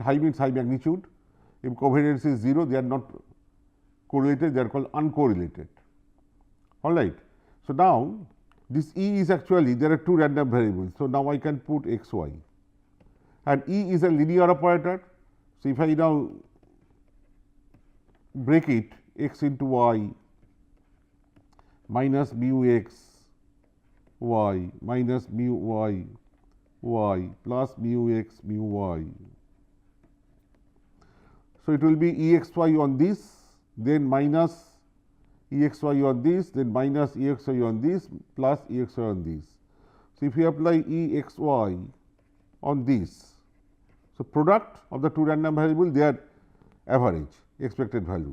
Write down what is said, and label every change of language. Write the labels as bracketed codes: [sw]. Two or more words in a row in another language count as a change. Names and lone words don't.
[en] High means high magnitude. If covariance is 0, they are not correlated, they are called uncorrelated. All right. So, now this E is actually, there are two random variables. So, now I can put x y, and E is a linear operator. So, if I now break it x into y minus mu x y minus mu y y plus mu x mu y. So, it will be E x y on this, then minus E x y on this, then minus E x y on this, plus E x y on this. So, if you apply E x y on this, so product of the two random variables, they are average expected value.